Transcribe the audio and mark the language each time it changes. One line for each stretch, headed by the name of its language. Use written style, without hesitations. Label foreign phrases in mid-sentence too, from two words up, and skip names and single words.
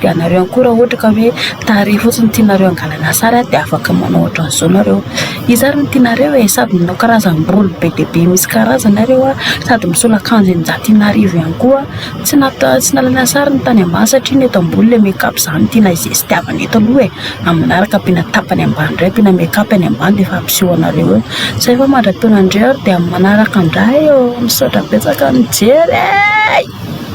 Malagasy: Dia anareo ihany koa raha ohatra ka hoe tarehy fotsiny tianareo angalana sary dia afaka manao ohatran'izao nareo. Izy ary no tianareo sady manao karazam-bolo be dia be misy karazana nareo sady misolakanjo eninjato-arivo ihany koa. Tsy nalana sary ny tany ambany satria ny eto ambony le
English: make up
Malagasy: zany tiana izay sy tiavana eto aloha amin'ny manaraka ampiana tapany ambany indray ampiana
English: make up
Malagasy: any ambany dia efa ampiseho anareo eo. Zay fa mandra-taona indray ary dia amin'ny manaraka indray eo misaotra betsaka mijery.